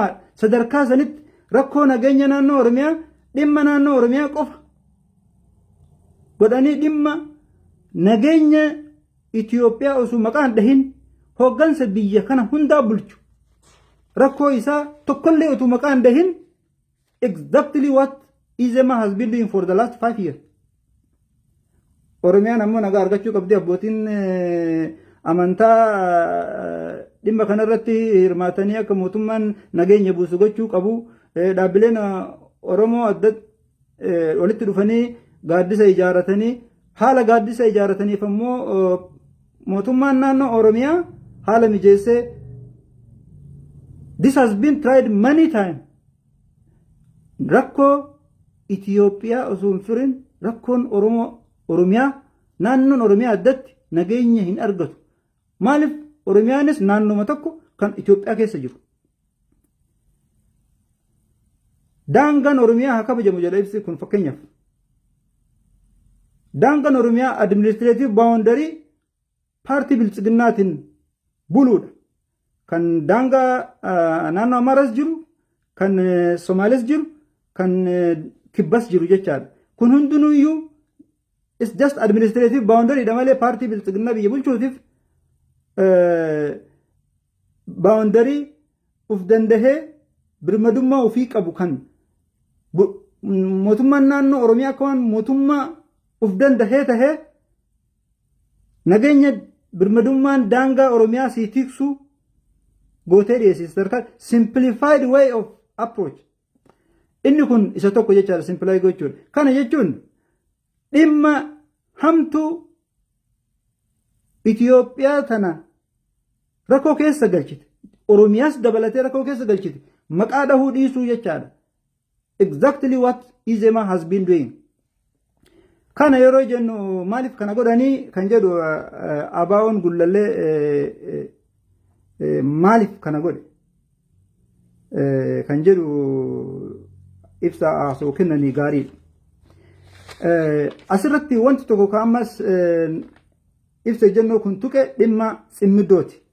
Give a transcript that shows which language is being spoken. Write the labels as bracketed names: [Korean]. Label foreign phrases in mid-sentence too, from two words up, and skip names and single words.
[Oromo] Sadarkaa sanitti rakkoo nageenya naannoo Oromiyaa dhimma naannoo Oromiyaa qofa godhanii dhimma nageenya Itoophiyaa osoo maqaan dhahin hooggansa biyya kana hundaa bulchu rakkoo isaa tokkollee osoo maqaan dhahin [English] exactly what Izema has been doing for the last 5 years. [Oromo] Oromiyaan ammoo nagaa argachuu qabdi. Abbootiin amantaa dhimma kanarratti hirmaatanii akka mootummaan nageenya buusu gochuu qabu. Dhaabbileen Oromoo adda walitti dhufanii gaaddisa ijaaratanii haala gaaddisa ijaarataniif ammoo mootummaan naannoo Oromiyaa haala mijeessee [English] this has been tried many times. [Oromo] Rakkoo Itoophiyaa osoo hin furin rakkoon Oromiyaa naannoon Oromiyaa addatti nageenya hin argatu. Maaliif Oromiyaanis naannoma tokko kan Itoophiyaa keessa jiru. Daangaan Oromiyaa haa kabajamu jedha ibsi kun fakkeenyaaf. Daangaan Oromiyaa [English] administrative boundary [Oromo] paartii bilchiginnaatiin buluudha. Kan daangaa naannoo Amaaras jiru, kan Somaales jiru, kan Kibbas jiru jechaadha. Kun hundinuyyuu [English] is just administrative boundary [Oromo] dha malee paartii bilchiginnaa biyya bulchuutiif boundary uf dandahee birmadummaa ofii qabu kan mootummaan naannoo Oromiyaa akka waan mootummaa uf dandahee tahee nageenya birmadummaan daangaa Oromiyaa sii tiksu gootee dhiyeessisa. [English] Sadarkaa simplified way of approach. [Oromo] Inni kun isa tokko jechaadha simplify gochuudha. Kana jechuun dhimma hamtuu Itoophiyaa tana rakkoo keessa galchite. Oromiyaas dabalatee rakkoo keessa galchite. Maqaa dhahuu dhiisuu jechaadha. [English] Exactly what Izema has been doing. [Oromo] Kana yeroo jennu maaliif kana godhanii kan jedhu abaawoon gullallee maaliif kana godhe kan jedhu ibsa haasoo kennanii gaariidha. Asirratti wanti tokko ka'ammas ibsa jennoo kun tuqe dhimma ximmiddooti.